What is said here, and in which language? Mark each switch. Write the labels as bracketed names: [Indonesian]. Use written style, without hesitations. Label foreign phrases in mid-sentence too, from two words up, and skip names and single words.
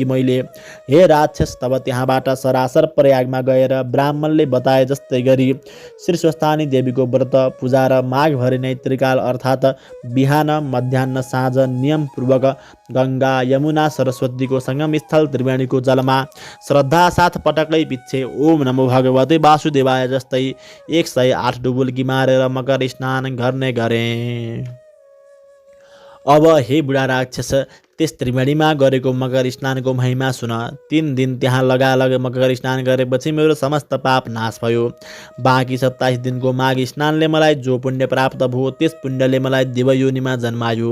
[Nepali] मैले, हे राक्षस, तब त्यहाँबाट सरासर प्रयागमा गएर ब्राह्मणले बताए जस्तै गरी श्री स्वस्थानी देवीको व्रत पूजा र माघभरि नै त्रिकाल अर्थात् बिहान मध्याह्न साँझ नियमपूर्वक गङ्गा यमुना सरस्वतीको सङ्गम स्थल त्रिवेणीको जलमा श्रद्धा साथ पटकै पिच्छे [Sanskrit] ओम नमो भगवते वासुदेवाय [Nepali] जस्तै 108 डुबुल्की मारेर मकर स्नान गर्ने गरे। अब हे बुढा राक्षस, त्यस त्रिवेणीमा गरेको मकर स्नानको महिमा सुन। 3 दिन त्यहाँ लगालग मकर स्नान गरेपछि मेरो समस्त पाप नाश भयो। बाँकी 27 दिनको माघ स्नानले मलाई जो पुण्य प्राप्त भयो त्यस पुण्यले मलाई देवयोनिमा जन्मायो।